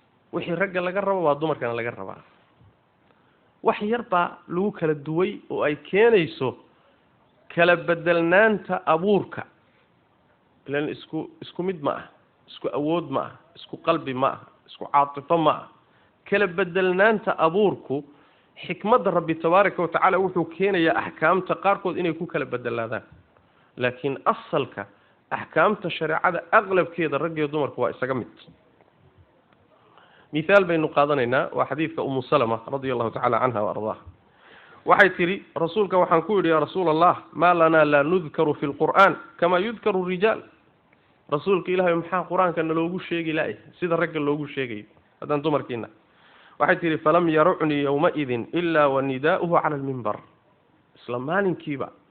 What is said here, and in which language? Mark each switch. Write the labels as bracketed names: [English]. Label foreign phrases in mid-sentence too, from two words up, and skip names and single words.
[Somali] wixii ragga laga rabo waa dumarkana laga rabaa wax yar baa lagu kala duway oo ay keenayso kala bedelnaanta abuurka ilaan isku mid ma ah isku awood ma ah isku qalbi ma ah isku caatifo ma ah kala bedelnaanta abuurku xikmadda [Arabic] ربي تبارك وتعالى [Somali] wuxuu keenayaa axkaamta qaarkood inay ku kala bedelaadaan laakiin asalka axkaamta shareecada aqlabkeeda rag iyo dumarku waa isaga mid misaal baynu qaadanaynaa waa xadiidka ummu salama [Arabic] رضي الله تعالى عنها وأرضاها [Somali] waxay tiri rasuulka waxaan ku yidhi [Arabic] يا رسول الله ما لنا لا نذكر في القرآن كما يذكر الرجال [Somali] rasuulka ilaahay maxaa quraanka loogu sheegi laay sida ragga loogu sheegay hadan dumarkiina waxay tiri [Arabic] فلم يرعني يوما إلا ونداؤه على المنبر [Somali] islaamaankiiba